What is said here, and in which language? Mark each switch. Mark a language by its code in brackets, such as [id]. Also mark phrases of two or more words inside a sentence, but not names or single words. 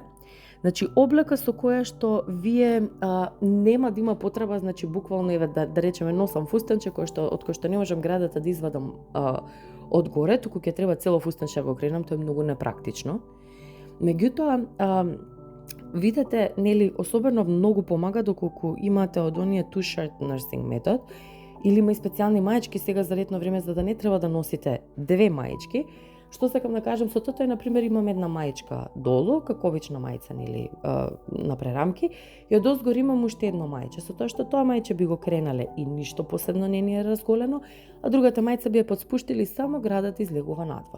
[mk] Значи облека со која што вие нема да има потреба, значи буквално да речеме носам фустанче од кој што не можам градата да извадам одгоре, туку ќе треба цело фустанче го кренам, тоа е многу непрактично. Меѓутоа видете, особено многу помага доколку имате од оние [en] two-shirt nursing [mk] метод, или има и специјални маечки сега за летно време за да не треба да носите две маечки. Што сакам да кажам со тоа е, например, имам една маечка долу, како обична мајца на прерамки, и од озгор имам уште едно мајче, со тоа што тоа мајче би го кренале и ништо посебно не ни е разголено, а другата мајца би ја подспуштили само градата излегува надвор.